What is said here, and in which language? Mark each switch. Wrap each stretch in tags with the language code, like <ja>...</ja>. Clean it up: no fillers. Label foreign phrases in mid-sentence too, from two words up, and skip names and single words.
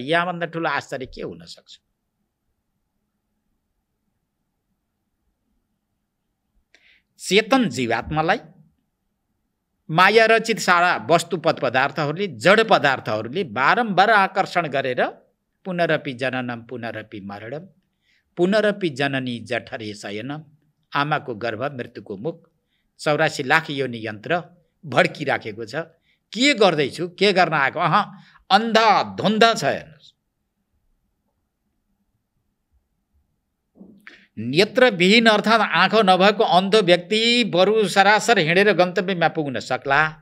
<ne>यहाँभन्दा ठुलो आश्चर्य के हुन सक्छ? चेतन जीवात्मालाई माया रचित सारा वस्तु पद पदार्थहरूले, जड पदार्थहरूले बारम्बार आकर्षण गरेर</ne> <sa>पुनरपि जननम पुनरपि मरणम पुनरपि जननी जठरे शयनम,</sa> <ne>आमाको गर्भ मृत्युको मुख 84 लाख योनि यन्त्र भड्किराखेको छ। के गर्दैछु, के गर्न आएको? अन्धा धुन्धा छ। हेर्नुहोस्, नेत्रविहीन अर्थात् आँखा नभएको अन्धो व्यक्ति बरु सरासर हिँडेर गन्तव्यमा पुग्न सक्ला।</ne>